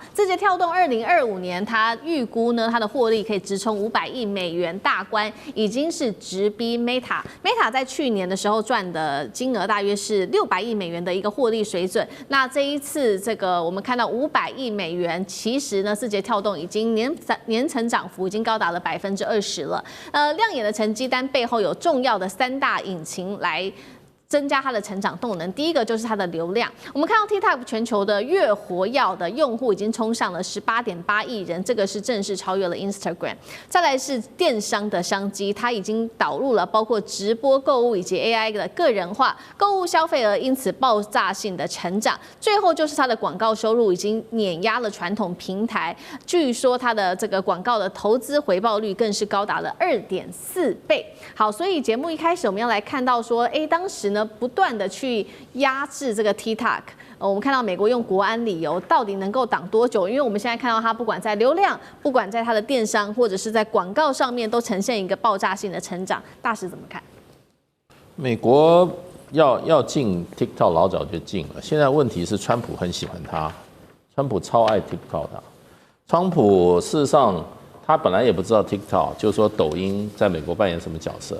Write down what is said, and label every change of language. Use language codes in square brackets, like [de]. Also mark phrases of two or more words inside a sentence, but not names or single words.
[zh] 字節跳動2025年，它預估呢，它的獲利可以直衝500億美元大關，已經是直逼 Meta。Meta 在去年的時候賺的金額大約是600億美元的一個獲利水準。那這一次這個我們看到500億美元，其實呢，字節跳動已經年成長幅已經高達了20%了。亮眼的成績單背後有重要的3大引擎來增加它的成長動能。第一個就是它的流量，我們看到 TikTok 全球的月活躍的用戶已經衝上了18.8億人，這個是正式超越了 Instagram。再來是電商的商機，它已經導入了包括直播購物以及 AI 的個人化購物消費額，因此爆炸性的成長。最後就是它的廣告收入已經碾壓了傳統平台，據說它的這個廣告的投資回報率更是高達了2.4倍。好，所以節目一開始我們要來看到說，當時呢，不斷的去壓制這個 TikTok，我們看到美國用國安理由，到底能夠擋多久？因為我們現在看到它不管在流量，不管在它的電商，或者是在廣告上面，都呈現一個爆炸性的成長。大使怎麼看？美國要進 TikTok 老早就進了，現在問題是川普很喜歡他，川普超愛 TikTok 的。川普事實上他本來也不知道 TikTok， 就是說抖音在美國扮演什麼角色。